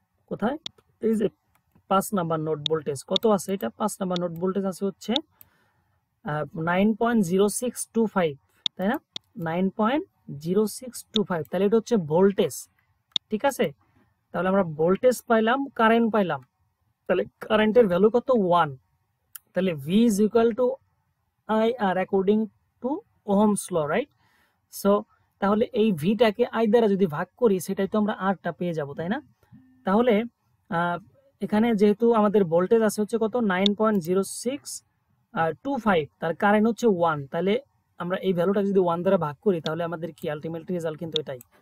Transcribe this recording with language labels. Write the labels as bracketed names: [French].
[Bangla] কোথায়, এই যে 5 নাম্বার নোড ভোল্টেজ কত আছে, এটা 5 নাম্বার নোড ভোল্টেজ আছে হচ্ছে 9.0625, তাই না, 9.0625। তাহলে এটা হচ্ছে ভোল্টেজ, ঠিক আছে। তাহলে আমরা ভোল্টেজ পাইলাম, কারেন্ট পাইলাম। তাহলে কারেন্টের ভ্যালু কত, 1। [English] তাহলে V is equal to IR according to Ohm's law, right. [Bangla] So তাহলে এই ভিটাকে আই দ্বারা যদি ভাগ করি, সেটাই তো আমরা আরটা পেয়ে যাব, তাই না। তাহলে এখানে যেহেতু আমাদের ভোল্টেজ আছে হচ্ছে কত, 9.0625, তার কারেন্ট হচ্ছে 1, তাহলে আমরা এই ভ্যালুটা যদি 1 দ্বারা ভাগ করি, তাহলে আমাদের কি আলটিমেট রেজাল্ট কিন্তু এটাই।